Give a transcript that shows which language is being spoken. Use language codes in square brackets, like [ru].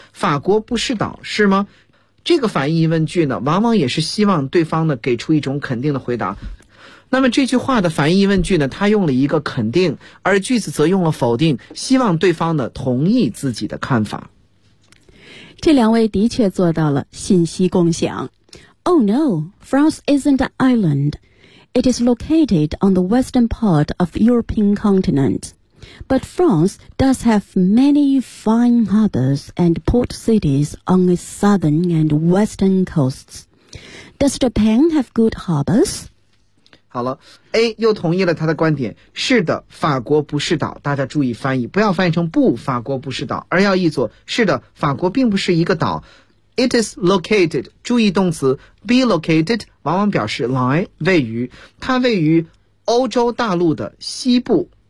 [zh] 法国不是岛是吗？这个反义问句呢，往往也是希望对方呢给出一种肯定的回答。那么这句话的反义问句呢，它用了一个肯定，而句子则用了否定，希望对方呢同意自己的看法。这两位的确做到了信息共享。 [en] Oh no, France isn't an island. It is located on the western part of the European continent. But France does have many fine harbors and port cities on its southern and western coasts. Does Japan have good harbors? [zh] 好了 ,A 又同意了他的观点，是的，法国不是岛。大家注意翻译，不要翻译成不，法国不是岛，而要译作是的，法国并不是一个岛。 [en] It is located, [zh] 注意动词 be located, 往往表示 lie, 位于，它位于欧洲大陆的西部。